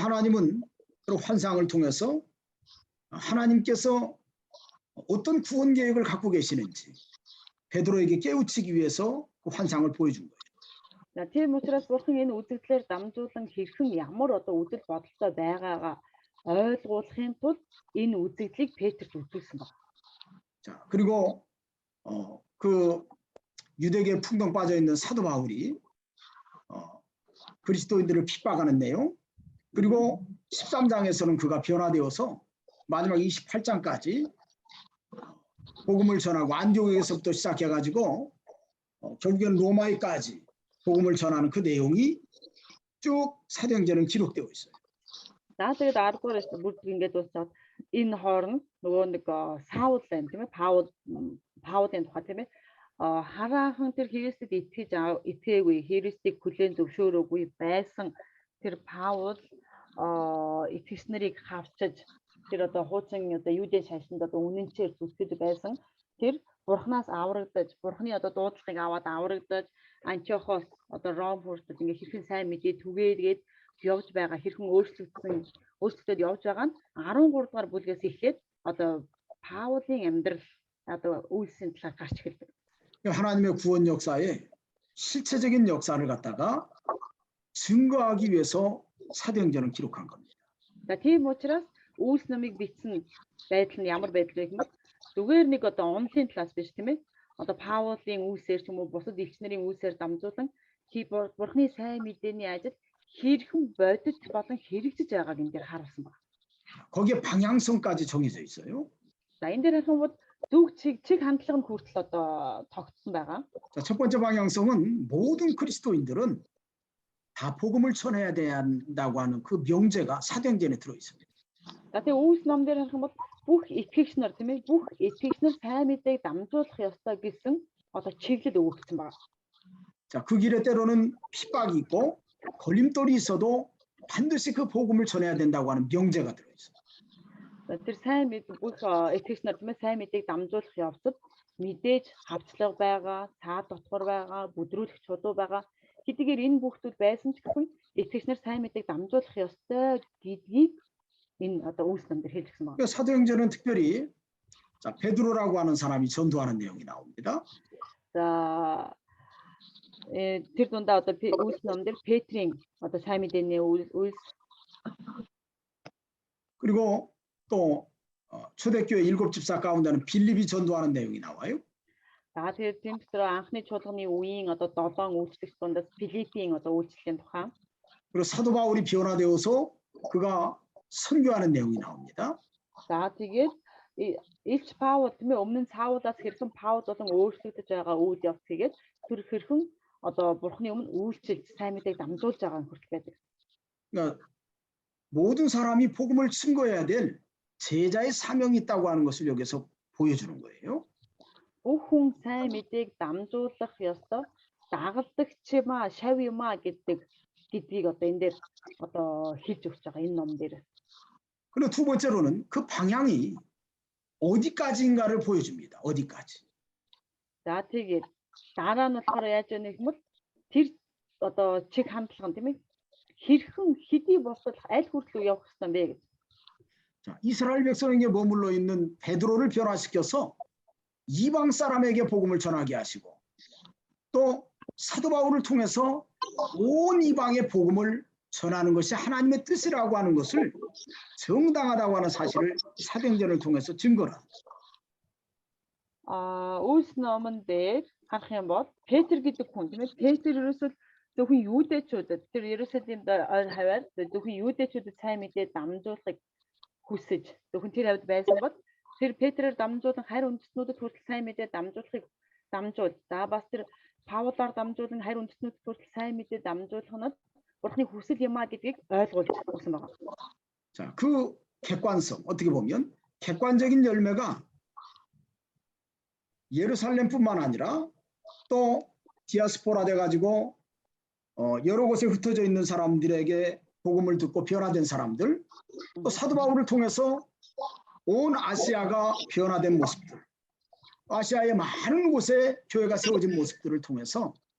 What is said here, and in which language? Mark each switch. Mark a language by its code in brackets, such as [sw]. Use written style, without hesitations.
[ko] 하나님은 환상을 통해서 하나님께서 어떤 구원 계획을 갖고 계시는지 베드로에게 깨우치기 위해서 그 환상을 보여준 거예요. [mn] За тийм учраас бурхан энэ үзэгдлээр дамжуулан хэрхэн ямар одоо үзэл бодолтой байгаагаа ойлгуулахын тулд энэ үзэгдлийг Петрт үзүүлсэн байна. [ko] 자, 그리고 그 유대계에 풍덩 빠져 있는 사도 바울이 그리스도인들을 핍박하는 내용, 그리고 13장에서는 그가 변화되어서 마지막 28장까지 복음을 전하고 안디옥에서부터 시작해가지고 결국에는 로마에까지 복음을 전하는 그 내용이 쭉 사도행전은 기록되어 있어요. [mn] За тэгээд 10 дугаар бүрд ингээд дуусаад энэ хооронд нөгөө нэг Саул байна тийм ээ Паулын тухай тийм ээ хараахан тэр Христэд итгээгүй Христийг хүлээн зөвшөөрөөгүй байсан тэр Паул итгэгч нарыг хавчиж тэр одоо хуучин одоо юудын шашинд одоо үнэнчээр зүтгэж байсан тэр бурхнаас аврагдаж бурхны одоо дуудлагыг аваад аврагдаж Антиохос одоо Ром хүртэл ингээ хэрхэн сайн мэдээ түгээгээд явж байгаа хэрхэн өөрчлөгдөд явж байгаа нь 13 дугаар бүлгээс эхлээд одоо Паулын амьдрал одоо үйлсийн талаар гарч эхэлдэг. [ko] 하나님의 구원 역사에 실체적인 역사를 갖다가 증거하기 위해서 사도행전을 기록한 겁니다. [mn] За тийм учраас үйлс номыг бичсэн байдал нь ямар байдал вэ гэвэл зүгээр нэг одоо онлын талаас биш тийм ээ. Одоо Паулын үйлсээр ч юм уу бусад элчнэрийн үйлсээр дамжуулан бурхны сайн мэдээний ажил хэрхэн бодит болон хэрэгжиж байгааг энэ дээр харуулсан байна. [ko] 거기에 방향성까지 정해져 있어요. [mn] За энэ дээр харах юм бол зөв чиг хандлага нь хүртэл одоо тогтсон байгаа. [ko] 자, 첫 번째 방향성은 모든 그리스도인들은 다 복음을 전해야 된다고 하는 그 명제가 사도행전에 들어 있습니다. [mn] За тэгээ үйлс ном дээр харах юм бол бүх итгэгч нар тийм ээ бүх итгэгч нар сайн мэдээг дамжуулах ёстой гэсэн одоо чиглэл өгөгдсөн байна. [ko] 자, 그 길에 때로는 핍박이 있고 걸림돌이 있어도 반드시 그 복음을 전해야 된다고 하는 명제가 들어 있어요. [mn] Тэр сайн мэд бүх итгэгч нар тийм ээ сайн мэдээг дамжуулах явцад мэдээж хавчлага байгаа, цаад дотгор байгаа, бүдрүүлэх чулуу байгаа. Хэдийгээр энэ бүхтүүд байсан ч гэхгүй итгэгч нар сайн мэдээг дамжуулах ёстой гэдгийг энэ одоо үйлс ном дээр хэлсэн байна. [ko] 사도행전은 특별히 자, 베드로라고 하는 사람이 전도하는 내용이 나옵니다. [mn] За За тэр дундаа одоо үйлс номдэр Петрийн одоо сайн мэдээний үйлс [ko] 그리고 또 초대교회 7집사 가운데는 빌립이 전도하는 내용이 나와요. [mn] За тэгээд тийм дотор анхны чуулганы үеийн одоо 7 үйлчлэгч дундаас Филиппийн одоо үйлчлэлийн тухай. [ko] 그리고 사도 바울이 변화되어서 그가 선교하는 내용이 나옵니다. [mn] За тэгээд Илч Паул тийм ээ өмнө нь Саулаас хэрхэн Паул болон өөрчлөгдөж байгаа үйл явц хийгээд тэр хэрхэн одоо Бурхны өмнө үйлчилж сайн мэдээг дамжуулж байгаа нь хүртэл байдаг. [ko] 그러니까 모든 사람이 복음을 증거해야 될 제자의 사명이 있다고 하는 것을 여기서 보여주는 거예요. [mn] Бүх хүн сайн мэдээг дамжуулах ёстой дагалдагч шав юмаа гэдгийг одоо энэ дээр одоо хэлж өгч байгаа энэ ном дээр. [ko] 그리고 두 번째로는 그 방향이 어디까지인가를 보여줍니다. 어디까지. [mn] За тэгээд дараа нь болохоор яаж яах юм бол тэр одоо чиг хандлага тийм ээ хэрхэн хэдий босол аль хүртэл явах ёстой бэ гэж. [ko] 자, 이스라엘 백성에게 머물러 있는 베드로를 변화시켜서 이방 사람에게 복음을 전하게 하시고 또 사도 바울을 통해서 온 이방의 복음을 전하는 것이 하나님의 뜻이라고 하는 것을 정당하다고 하는 사실을 사도행전을 통해서 증거를 합니다. [mn] Үйлс номон дээр харах юм бол Петр гэдэг хүн тийм ээ Петр ерөөсөө зөвхөн юудэчүүдэд тэр Ерүсалимд ойр хаваар зөвхөн юудэчүүдэд сайн мэдээ дамжуулахыг хүсэж зөвхөн тэр хавьд байсан бол тэр Петрээр дамжуулан харь үндэстнүүдэд хүртэл сайн мэдээ дамжуулахыг дамжуул. За бас тэр Паулаар дамжуулан харь үндэстнүүдэд хүртэл сайн мэдээ дамжуулах нь Бурхны хүсэл юм а гэдгийг ойлгуулж өгсөн байна. [ko] 자, 그 객관성 어떻게 보면 객관적인 열매가 예루살렘뿐만 아니라 또 디아스포라 돼 가지고 여러 곳에 흩어져 있는 사람들에게 복음을 듣고 변화된 사람들 또 사도 바울을 통해서 온 아시아가 변화된 모습들 아시아의 많은 곳에 교회가 세워진 모습들을 통해서